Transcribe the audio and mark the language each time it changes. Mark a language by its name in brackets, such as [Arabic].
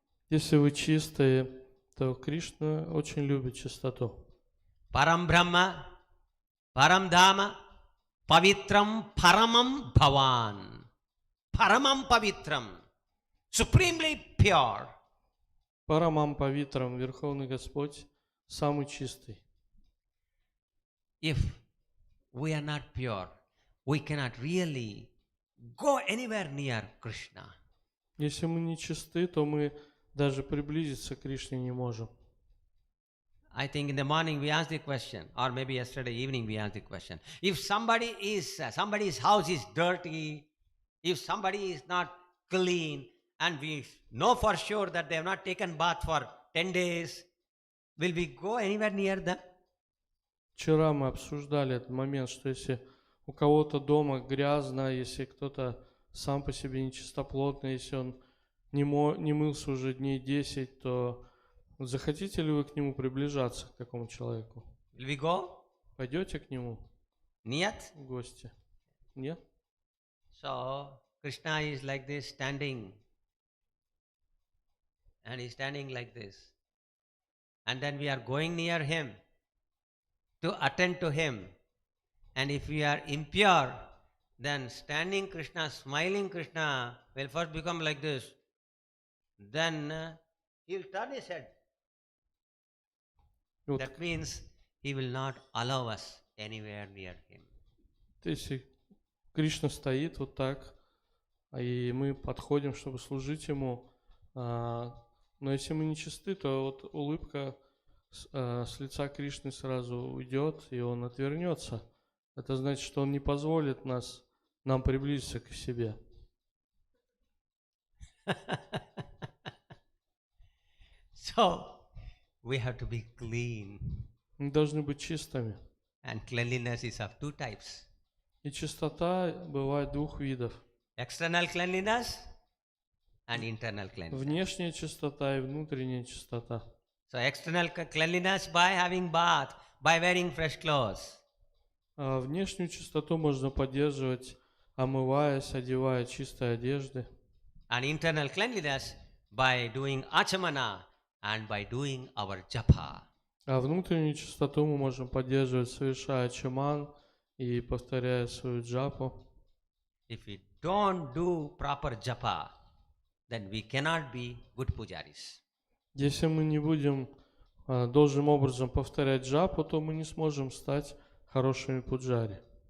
[Russian] Если вы чистые, то Кришна очень любит чистоту. [Sanskrit] Param Brahma, Param Dhama, Pavitram Paramam Bhavan. [English] Paramam Pavitram, supremely pure. [Russian] Парамам Павитрам, Верховный Господь, самый чистый. [English] If we are not pure, we cannot really go anywhere near Krishna. [Russian] Если мы не чисты, то мы даже приблизиться к Кришне не можем. [English] I think in the morning we asked the question, or maybe yesterday evening we asked the question. If somebody's house is dirty, if somebody is not clean, and we know for sure that they have not taken bath for 10 days, will we go anywhere near them? [Russian] Вчера мы обсуждали этот момент, что если у кого-то дома грязно, если кто-то сам по себе нечистоплотный, если он не мылся уже дней 10, то Захотите ли вы к нему приближаться, к такому человеку? [English] Will we go? [Russian] Пойдете к нему Niyat? в гости? Нет? [English] So Krishna is like this standing. And he's standing like this. And then we are going near him to attend to him. And if we are impure, then standing Krishna, smiling Krishna will first become like this. Then he'll turn his head. [Russian] Вот, [English] That means he will not allow us anywhere near him. [Russian] если Кришна стоит вот так, и мы подходим, чтобы служить ему, но если мы не чисты, то вот улыбка с лица Кришны сразу уйдет, и он отвернется. Это значит, что он не позволит нам приблизиться к себе. [English] So we have to be clean. [Russian] Мы должны быть чистыми. [English] And cleanliness is of two types. [Russian] И чистота бывает двух видов. [English] External cleanliness and internal cleanliness. [Russian] Внешняя чистота и внутренняя чистота. [English] So external cleanliness by having bath, by wearing fresh clothes. [Russian] А внешнюю чистоту можно поддерживать, омываясь, одевая чистые одежды. [English] And internal cleanliness by doing achamana and by doing our japa. [Russian] А внутреннюю чистоту мы можем поддерживать, совершая чаман и повторяя свою джапу. [English] If we don't do proper japa, then we cannot be good pujaris. [Russian] Если мы не будем должным образом повторять джапу, то мы не сможем стать хорошими пуджари.